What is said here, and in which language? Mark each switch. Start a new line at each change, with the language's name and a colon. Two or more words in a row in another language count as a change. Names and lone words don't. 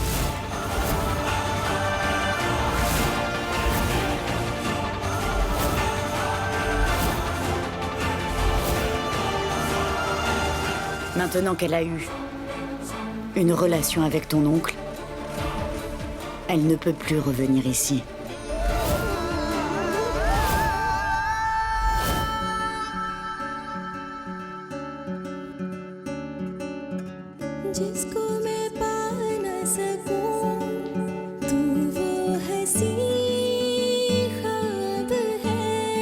French: Maintenant qu'elle a eu une relation avec ton oncle, elle ne peut plus revenir ici.
Hindi: जिसको मैं पा न सकूं, तू वो हंसी ख्वाब है।